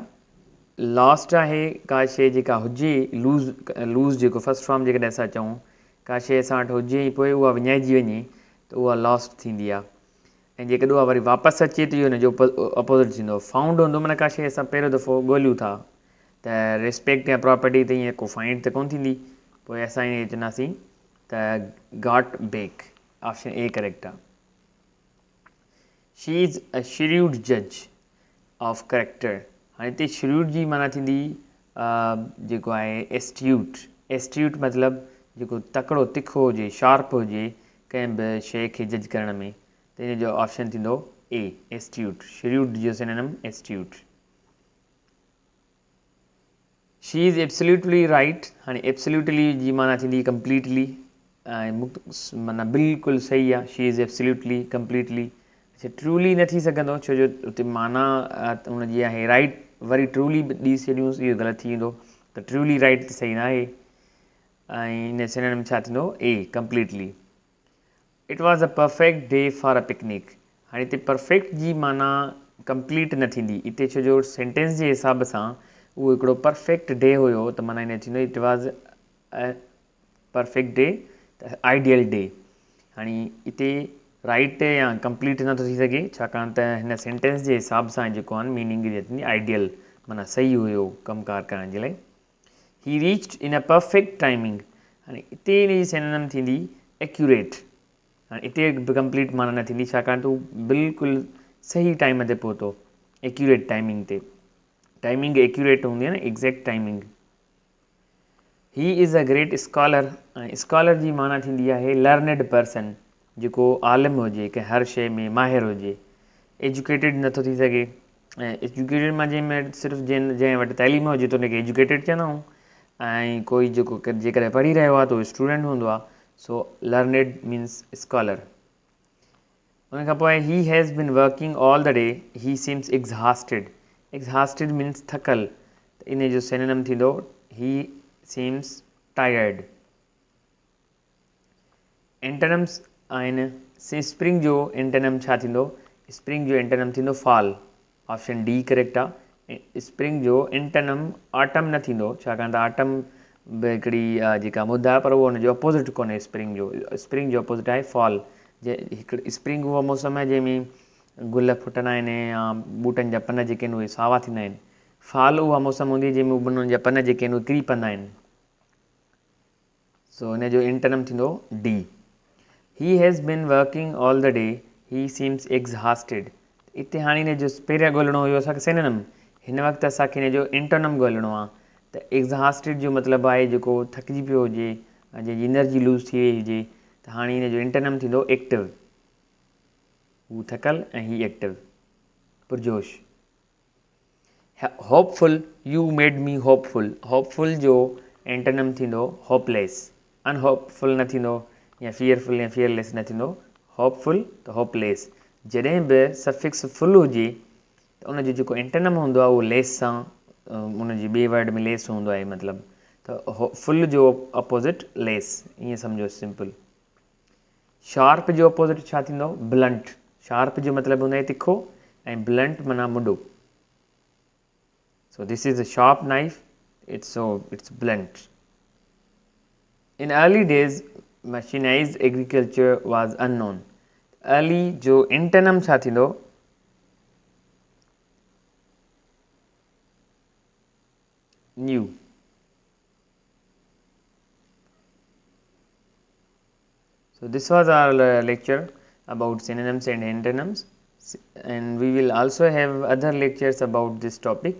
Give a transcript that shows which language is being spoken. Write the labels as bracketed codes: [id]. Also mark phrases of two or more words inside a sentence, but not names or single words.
[sd] लॉस्ट आहे का शइ जेका हुजे, लूज़ जेको [en] first form [sd] जेकॾहिं असां चऊं, का शइ असां वटि हुजे ऐं पोइ उहा विञाइजी वञे त उहा लॉस्ट थींदी आहे। ऐं जेकॾहिं उहा वरी वापसि अचे त इहो हुनजो अपोज़िट थींदो। फाउंड हूंदो माना का शइ असां पहिरियों दफ़ो ॻोल्हियूं था, त रिस्पेक्ट या प्रॉपर्टी त ईअं को फाइंड त कोन थींदी, पोइ असां ईअं चवंदासीं त [en] got back. option A correct आहे। she is a shrewd judge of character. [sd] हाणे हिते श्रीव्ड जी माना थींदी जेको आहे एस्ट्यूट। एस्ट्यूट मतिलबु जेको तकिड़ो तिखो हुजे, शार्प हुजे कंहिं बि शइ खे जज करण में, त इन जो ऑप्शन थींदो [en] A astute. श्रीव्ड जो synonym astute. she is absolutely right. [sd] हाणे एब्सोल्युटली जी माना थींदी कंप्लीटली, ऐं माना बिल्कुलु सही आहे। [en] she is absolutely completely. [sd] अच्छा, ट्रूली न थी सघंदो छो जो उते माना हुनजी आहे राइट, वरी ट्रूली ॾेई छॾियूंसि इहो ग़लति थी वेंदो, त [en] truly right [sd] त सही न आहे। ऐं इन सिनोनिम छा थींदो? [en] A completely. it was a perfect day for a picnic. [sd] हाणे हिते परफेक्ट जी माना कंप्लीट न थींदी हिते, छो जो सेंटेंस जे हिसाब सां उहो हिकिड़ो [en] perfect day [sd] हुयो, त माना इन थींदो [en] it was a perfect day, त ideal day. [sd] हाणे हिते राइट या कंप्लीट नथो थी सघे छाकाणि त हिन सेंटेंस जे हिसाब सां जेको आहे मीनिंग थींदी आइडियल, माना सही हुयो कमुकारु करण जे लाइ। [en] he reached in a perfect timing. [sd] हाणे हिते इन जी सिनोनिम थींदी एक्यूरेट। हाणे हिते बि कंप्लीट माना न थींदी छाकाणि त हू बिल्कुलु सही टाइम ते पहुतो, [en] accurate timing [sd] ते। [en] timing accurate [sd] हूंदी आहे न, [en] exact timing. he is a great scholar. [sd] ऐं स्कॉलर जी माना थींदी आहे [en] learned person, [sd] जेको आलिम हुजे, कंहिं हर शइ में माहिर हुजे। एजुकेटेड नथो थी सघे, ऐं एजुकेटेड मां जंहिंमें सिर्फ़ु जंहिं वटि तइलीम हुजे त हुनखे एजुकेटेड चवंदा आहियूं, ऐं कोई जेको जेकॾहिं पढ़ी रहियो आहे त उहो स्टूडेंट हूंदो आहे। [en] so learned means scholar. [sd] उन खां पोइ [en] he has been working all the day, he seems exhausted. exhausted means [sd] थकल, त इन जो [en] सिनोनिम थींदो he seems tired. [sd] एंटोनिम्स आहिनि। स्प्रिंग जो एंटोनिम छा थींदो? स्प्रिंग जो एंटोनिम थींदो फॉल। [en] option D correct आहे। [sd] स्प्रिंग जो एंटोनिम ऑटम न थींदो छाकाणि त ऑटम बि हिकिड़ी जेका मुद्दा आहे, पर उहो हुनजो अपोज़िट कोन्हे स्प्रिंग जो। स्प्रिंग जो अपोज़िट आहे फॉल। हिकिड़ी स्प्रिंग उहो मौसम आहे जंहिंमें गुल फुटंदा आहिनि या ॿूटनि जा पन जेके आहिनि उहे सावा थींदा आहिनि। फॉल उहा मौसम हूंदी आहे जंहिंमें उन्हनि जा पन जेके आहिनि उहे किरी पवंदा आहिनि। सो हिन जो एंटोनिम थींदो डी। [en] he has been working all the day, he seems exhausted. [sd] हिते हाणे हिन जो पहिरियां ॻोल्हणो हुयो असांखे सिनोनिम, हिन वक़्तु असांखे हिन जो एंटोनिम ॻोल्हणो आहे। त एग्ज़ॉस्टेड जो मतिलबु आहे जेको थकिजी पियो हुजे, जंहिंजी [en] energy lose [sd] थी वई हुजे, त हाणे हिन जो एंटोनिम थींदो एक्टिव। हू थकल ऐं ही एक्टिव, पुरजोश। [en] hopeful, you made me hopeful. [sd] होपफुल जो एंटोनिम थींदो होपलेस। अनहोपफुल न थींदो, या फियरफुल या फियरलेस न थींदो। [en] होपफुल त होपलेस। [sd] जॾहिं बि [en] suffix full [sd] हुजे त उनजो जेको एंटोनिम हूंदो आहे उहो लेस सां, उनजी ॿिए वर्ड में लेस हूंदो आहे मतिलबु। त फुल जो अपोज़िट लेस, ईअं सम्झो सिंपल। शार्प जो अपोज़िट छा थींदो? ब्लंट। शार्प जो मतिलबु हूंदो आहे तिखो, [en] and blunt [sd] माना मुडु. [en] So this is a sharp knife, it's blunt. In early days machinized agriculture was unknown. [sd] Early जो antonym छा थींदो new. [en] So this was our lecture about synonyms and antonyms, and we will also have other lectures about this topic.